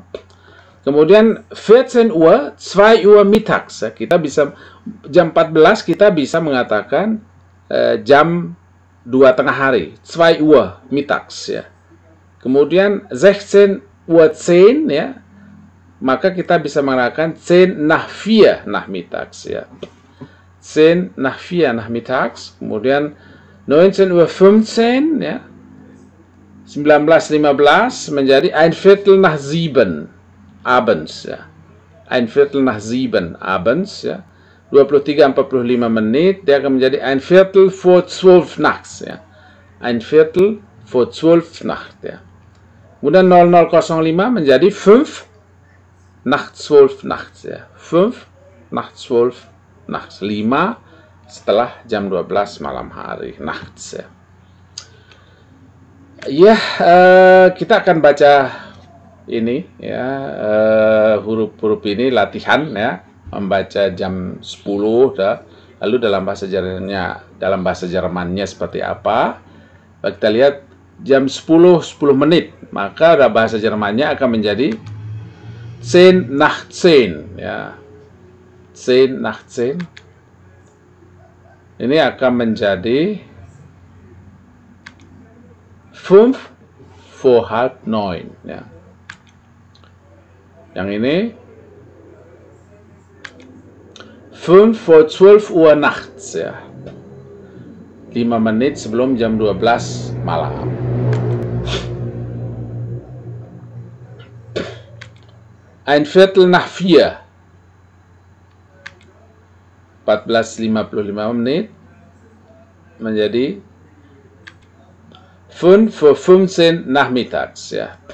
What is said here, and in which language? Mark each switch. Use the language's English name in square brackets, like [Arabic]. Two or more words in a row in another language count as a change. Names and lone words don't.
[Indonesian] Kemudian 14 Uhr, [German] 2 Uhr mittags [Indonesian] ya, kita bisa jam 14 kita bisa mengatakan jam 2 tengah hari, [German] 2 Uhr mittags [Indonesian] ya. Kemudian 16:10 ya, maka kita bisa mengatakan [German] 10 nach 4 nachmittags [Indonesian] ya. [German] 10 nach 4 nachmittags, [Indonesian] kemudian 19:15 ya, 19:15 menjadi [German] ein Viertel nach 7 abends ya, ein Viertel nach 7 abends ya, [Indonesian] 23:45 menit, dia akan menjadi [German] ein Viertel vor 12 nachts ya, ein Viertel vor 12 Nacht ya. [Indonesian] Kemudian 00:05 menjadi [German] 5 nach 12 nachts [Indonesian] ya, [German] 5 nach 12 nachts, [Indonesian] 5 setelah jam 12 malam hari, nachts ya. Ya, kita akan baca ini ya, huruf-huruf ini latihan ya, membaca jam 10 dah. Lalu dalam bahasa Jermannya seperti apa? Kita lihat jam 10 menit, maka bahasa Jermannya akan menjadi 10 nach 10 ya. 10 nach 10 ini akan menjadi 5 [German] vor halb [Indonesian] 9 ya. Yang ini [German] 5 vor 12 Uhr nachts [Indonesian] ya. 5 menit sebelum jam 12 malam. [German] Ein Viertel nach 4. [Indonesian] 14:55 menit menjadi 5:15 nachmittags, ya.